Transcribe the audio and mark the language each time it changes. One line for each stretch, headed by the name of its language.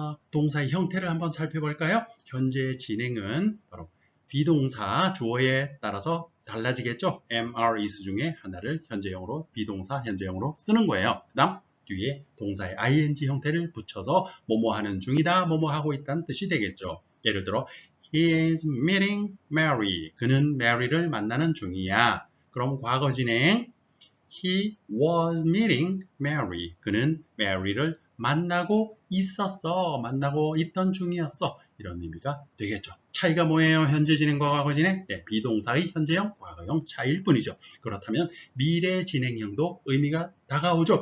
Korean: 동사의 형태를 한번 살펴볼까요? 현재 진행은 바로 비동사 주어에 따라서 달라지겠죠. MR is 중에 하나를 현재형으로, 비동사 현재형으로 쓰는 거예요. 그 다음 뒤에 동사의 ing 형태를 붙여서 뭐뭐 하는 중이다, 뭐뭐 하고 있다는 뜻이 되겠죠. 예를 들어
English: He is meeting Mary.
Korean: 그는 Mary를 만나는 중이야. 그럼 과거 진행.
English: He was meeting Mary.
Korean: 그는 Mary를 만나고 있었어. 만나고 있던 중이었어. 이런 의미가 되겠죠. 차이가 뭐예요? 현재 진행과 과거 진행? 네, 비동사의 현재형, 과거형 차이일 뿐이죠. 그렇다면 미래 진행형도 의미가 다가오죠.